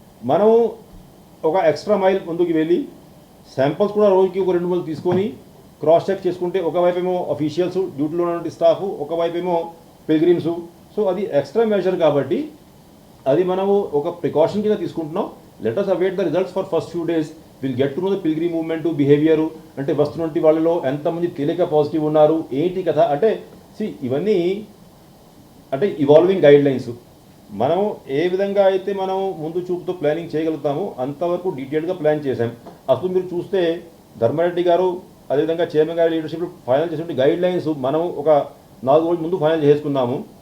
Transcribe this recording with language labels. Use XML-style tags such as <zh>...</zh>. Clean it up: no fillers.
<te>మనం ఒక extra mile ముందుకు వెళ్ళి శాంపిల్స్ కూడా రోజుకి ఒక 2 రోజులు తీసుకొని క్రాస్ చెక్ చేసుకుంటే, ఒకవైపు ఏమో అఫీషియల్స్ డ్యూటీలో ఉన్న స్టాఫ్, ఒకవైపు ఏమో పిల్గ్రిమ్స్. సో అది ఎక్స్ట్రా మెజర్ కాబట్టి అది మనము ఒక ప్రికాషన్ కింద తీసుకుంటున్నాం.</te> <en>Let us await the results for first few days. We'll get to know the pilgrim movement behaviour.</en> <te>అంటే వస్తున్నటువంటి వాళ్ళలో ఎంతమంది తేలిక పాజిటివ్ ఉన్నారు, ఏంటి కథ అంటే ఇవన్నీ అంటే ఇవాల్వింగ్ గైడ్ లైన్స్. మనం ఏ విధంగా అయితే మనం ముందు చూపుతో ప్లానింగ్ చేయగలుగుతామో అంతవరకు డీటెయిల్గా ప్లాన్ చేశాం. అసలు మీరు చూస్తే ధర్మారెడ్డి గారు అదేవిధంగా చైర్మన్ గారి లీడర్షిప్ ఫైనల్ చేసినటువంటి గైడ్ లైన్స్ మనం ఒక 4 రోజుల ముందు ఫైనల్ చేసుకున్నాము.</te>